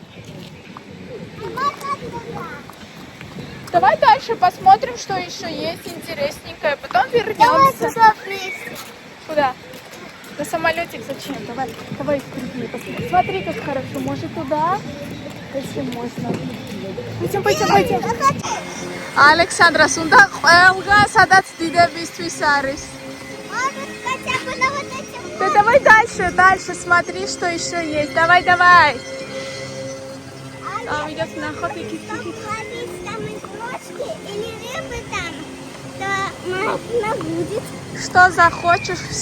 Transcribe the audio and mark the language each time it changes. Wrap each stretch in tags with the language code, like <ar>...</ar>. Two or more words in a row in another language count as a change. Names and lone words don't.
<ru>Давай дальше посмотрим, что еще есть интересненькое. Потом вернемся. Куда? На самолетик зачем? Давай впереди посмотрим. Смотри, как хорошо. Может туда? Если можно. Пойдем. Александра, сюда</ru> <ka>ყველგა სადაც დიდებისთვის არის.</ka> <ru>Да давай дальше, смотри, что еще есть. Давай. Там идет на охоту и киски. Что захочешь, все.</ru>